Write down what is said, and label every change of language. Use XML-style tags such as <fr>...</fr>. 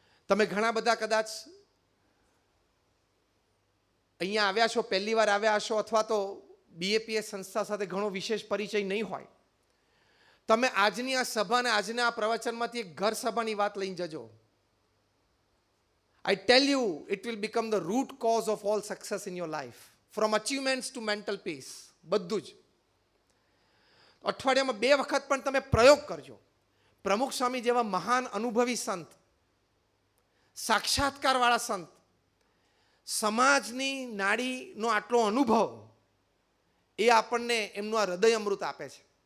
<gu>તમે ઘણા બધા કદાચ અહીંયા આવ્યા છો, પહેલી વાર આવ્યા હશો, અથવા તો BAPS સંસ્થા સાથે ઘણો વિશેષ પરિચય નહીં હોય. તમે આજની આ સભા અને આજના આ પ્રવચનમાંથી એક ઘર સભાની વાત લઈને જજો.</gu> <en>I tell you, it will become the root cause of all success in your life. From achievements to mental peace.</en> <gu>બધું જ. અઠવાડિયામાં 2 વખત પણ તમે પ્રયોગ કરજો. પ્રમુખ સ્વામી જેવા મહાન અનુભવી સંત, સાક્ષાત્કારવાળા સંત, સમાજની નાડીનો આટલો અનુભવ, એ આપણને એમનું આ હૃદય અમૃત આપે છે.</gu>